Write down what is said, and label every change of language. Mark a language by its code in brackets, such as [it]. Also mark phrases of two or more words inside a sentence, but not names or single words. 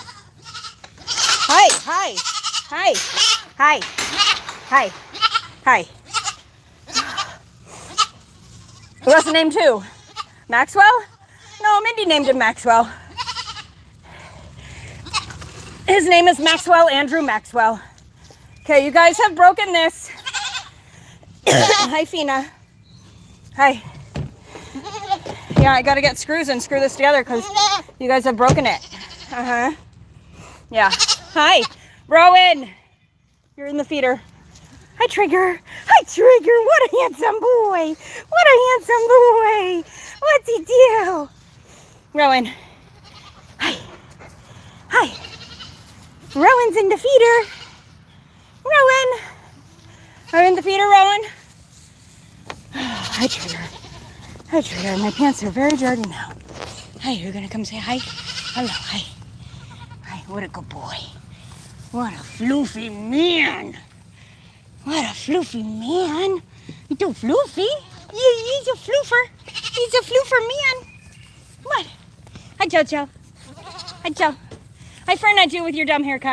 [en] Hi. Who has a name too? Maxwell? No, Mindy named him Maxwell. His name is Maxwell Andrew Maxwell. Okay, you guys have broken this. Hi, Fina. Hi. Yeah, I gotta get screws and screw this together because you guys have broken it. Uh-huh. Yeah. Hi, Rowan. You're in the feeder. Hi, Trigger. What a handsome boy. What's he do? Rowan. Hi. Rowan's in the feeder. Rowan. Are you in the feeder, Rowan? Hi, Trigger. My pants are very dirty now. Hi, you're gonna come say hi? Hello, hi. Hi, what a good boy. What a floofy man. You too floofy. He's a floofer. He's a floofer man. What? Hi, Jojo. Hi, Fernando with your dumb haircut.